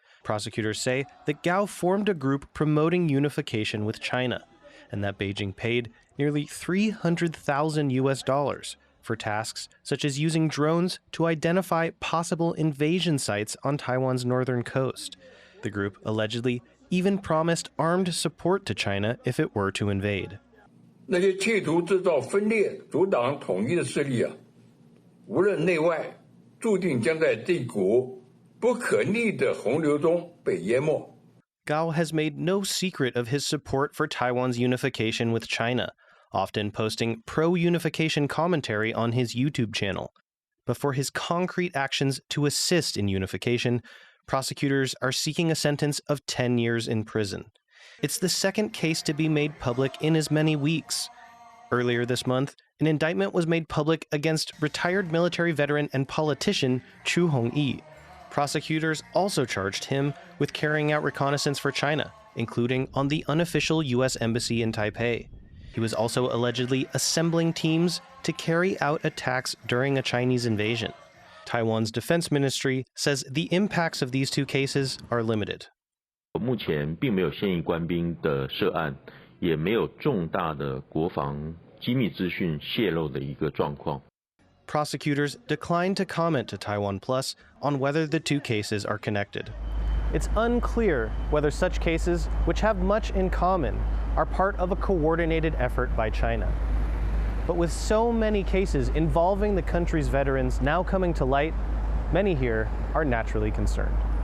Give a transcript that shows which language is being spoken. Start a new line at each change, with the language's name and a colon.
English: Prosecutors say that Gao formed a group promoting unification with China, and that Beijing paid nearly $300,000 for tasks such as using drones to identify possible invasion sites on Taiwan's northern coast. The group allegedly even promised armed support to China if it were to invade.
Chinese: 那些企图制造分裂、阻挡统一的势力无论内外，注定将在这股不可逆的洪流中被淹没。
English: Gao has made no secret of his support for Taiwan's unification with China, often posting pro-unification commentary on his YouTube channel. But for his concrete actions to assist in unification, prosecutors are seeking a sentence of 10 years in prison. It's the second case to be made public in as many weeks. Earlier this month, an indictment was made public against retired military veteran and politician Chu Hong-yi. Prosecutors also charged him with carrying out reconnaissance for China, including on the unofficial U.S. embassy in Taipei. He was also allegedly assembling teams to carry out attacks during a Chinese invasion. Taiwan's defense ministry says the impacts of these 2 cases are limited.
Chinese: 目前并没有现役官兵的涉案，也没有重大的国防机密资讯泄露的一个状况。
English: Prosecutors declined to comment to TaiwanPlus on whether the 2 cases are connected. It's unclear whether such cases, which have much in common, are part of a coordinated effort by China. But with so many cases involving the country's veterans now coming to light, many here are naturally concerned.